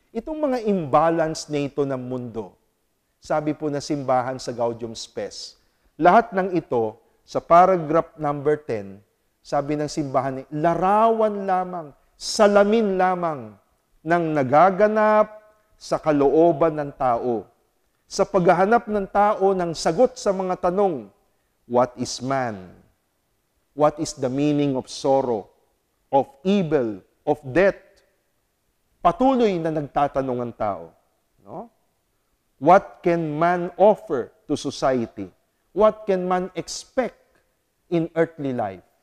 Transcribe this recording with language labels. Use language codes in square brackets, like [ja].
[tl] Itong mga imbalance na ito ng mundo, sabi po na simbahan sa Gaudium Spes, lahat ng ito, sa paragraph number 10, sabi ng simbahan, larawan lamang, salamin lamang ng nagaganap sa kalooban ng tao. Sa paghahanap ng tao ng sagot sa mga tanong, [en] what is man? What is the meaning of sorrow, of evil, of death? [tl] Patuloy na nagtatanong ang tao. No? [en] What can man offer to society? What can man expect in earthly life?